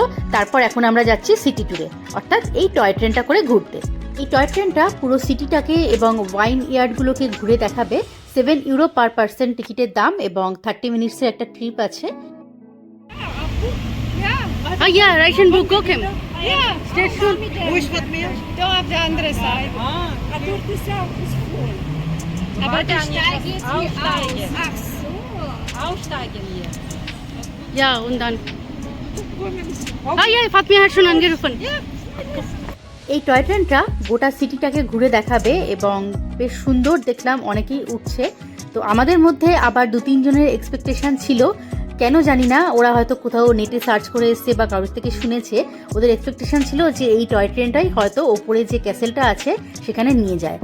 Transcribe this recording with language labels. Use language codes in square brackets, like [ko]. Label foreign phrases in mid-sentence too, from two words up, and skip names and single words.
[bn] তারপর এখন আমরা যাচ্ছি [en] city tour, [bn] অর্থাৎ এই [en] toy train [bn] করে ঘুরতে। এই [en] toy train [bn] পুরো সিটিটাকে এবং [en] wine yards [bn] ঘুরে দেখাবে। 7 ইউরো [en] per person [bn] টিকিটের দাম এবং 30 মিনিটসের একটা ট্রিপ আছে। [de] রাইশনবুর্গ Kochen. Steht schon. Wo ist das Meer? Da auf der anderen Seite. Ah, dort ist ja auch das voll. Aber der Steig ist hier Aussteigen. aus. Ach so. Aussteigen hier. Ja, und dann. Fatmir hat schon angerufen. [bn] এই [en] toy train [bn] গোটা সিটিটাকে ঘুরে দেখাবে এবং বেশ সুন্দর দেখলাম, অনেকেই উঠছে। তো আমাদের মধ্যে আবার 2-3 জনের এক্সপেকটেশন ছিল, কেন জানি না, ওরা হয়তো কোথাও নেটে সার্চ করে এসছে বা কারোর থেকে শুনেছে, ওদের এক্সপেকটেশন ছিল যে এই [en] toy train [bn] হয়তো ওপরে যে ক্যাসেলটা আছে সেখানে নিয়ে যায়।